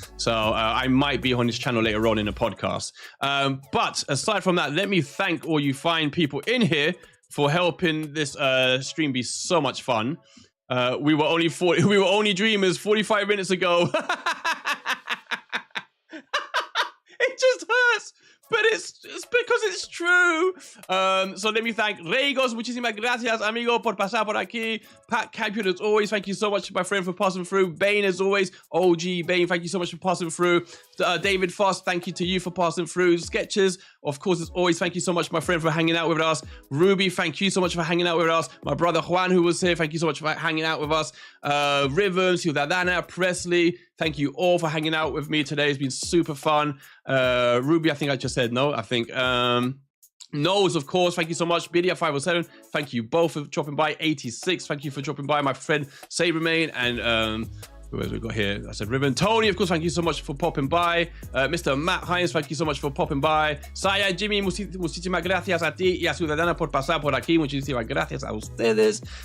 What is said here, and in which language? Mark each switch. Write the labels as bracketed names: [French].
[English] So I might be on his channel later on in a podcast. But aside from that, let me thank all you fine people in here for helping this stream be so much fun. We were only dreamers 45 minutes ago. It just hurts, but it's because it's true. So let me thank Regos, [Spanish] muchísimas gracias, amigo, por pasar por aquí. [English] Pat Campion, as always, thank you so much, my friend, for passing through. Bane, as always, OG Bane, thank you so much for passing through. David Foss, thank you to you for passing through. Sketches, of course, as always, thank you so much, my friend, for hanging out with us. Ruby, thank you so much for hanging out with us. My brother Juan, who was here, thank you so much for hanging out with us. Rhythm, Ciudadana, Presley, thank you all for hanging out with me today. It's been super fun. Ruby, I think I just said no. I think Knowles, of course, thank you so much. Bidia 507, thank you both for dropping by. 86, thank you for dropping by. My friend Sabermain and who else we got here? I said Ribbon. Tony, of course, thank you so much for popping by. Mr. Matt Hines, thank you so much for popping by. [Spanish] Saya, Jimmy, muchísimas gracias a ti y a Ciudadana por pasar por aquí. Muchísimas gracias a ustedes.